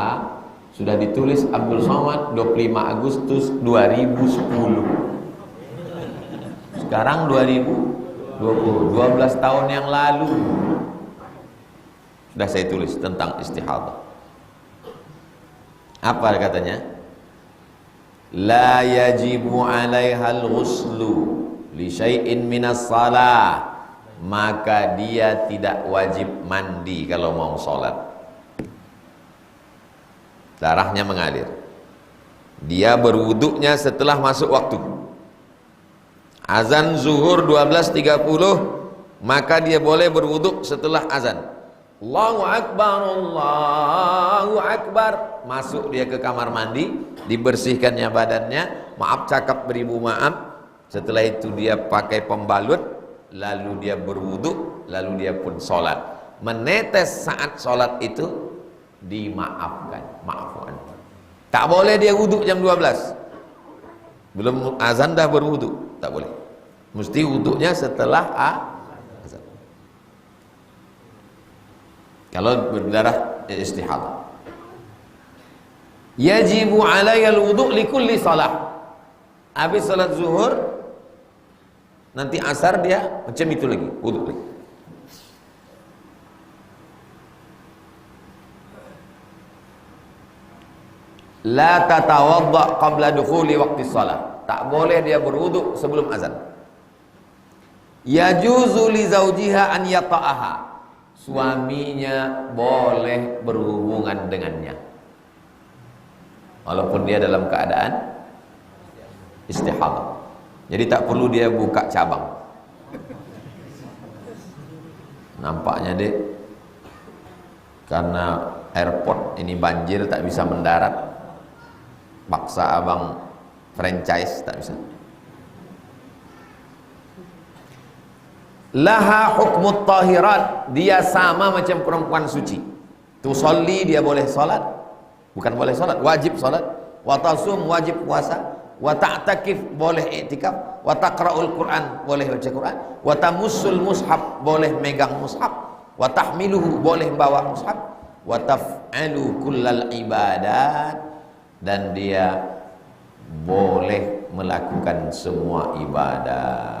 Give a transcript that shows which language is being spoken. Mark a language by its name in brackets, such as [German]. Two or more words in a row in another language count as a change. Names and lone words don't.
[Indonesian] Sudah ditulis Abdul Somad 25 Agustus 2010. Sekarang 2020, 12 tahun yang lalu sudah saya tulis tentang istihadah. Apa katanya? [Arabic] لا يجب عليها الغسل لشيء من الصلاة, [Indonesian] maka dia tidak wajib mandi kalau mau sholat. Darahnya mengalir, dia berwuduknya setelah masuk waktu. Azan zuhur 12.30, maka dia boleh berwuduk setelah azan. [Arabic] الله أكبر، الله أكبر. [Indonesian] Masuk dia ke kamar mandi, dibersihkannya badannya, maaf cakap beribu maaf. Setelah itu dia pakai pembalut, lalu dia berwuduk, lalu dia pun sholat. Menetes saat sholat itu dimaafkan, maafkan. Tak boleh dia wuduk jam 12, belum azan dah berwuduk, tak boleh. Mesti wuduknya setelah azan. Kalau berdarah istihadah, [Arabic] يجب عليها الوضوء لكل صلاة. [Indonesian] Habis salat zuhur, nanti asar dia macam itu lagi, wudu lagi. [Arabic] لا تتوضأ قبل دخول وقت الصلاة. [Indonesian] Tak boleh dia berwudu sebelum azan. [Arabic] يجوز لزوجها أن يطأها. [Indonesian] Suaminya boleh berhubungan dengannya walaupun dia dalam keadaan istihadah. Jadi tak perlu dia buka cabang. Nampaknya dek, karena airport ini banjir tak bisa mendarat, paksa abang franchise tak bisa. [Arabic] لها حكم الطاهرات, [Indonesian] dia sama macam perempuan suci. Tusolli, dia boleh salat, bukan boleh salat, wajib salat. [Arabic] وتصوم, [Indonesian] wajib puasa. [Arabic] وتعتكف, [Indonesian] boleh i'tikaf. [Arabic] وتقرأ القرآن, [Indonesian] boleh baca Quran. [Arabic] وتمس المصحف, [Indonesian] boleh megang mushaf. [Arabic] وتحمله, [Indonesian] boleh bawa mushaf. [Arabic] وتفعل كل العبادات, [Indonesian] dan dia boleh melakukan semua ibadah.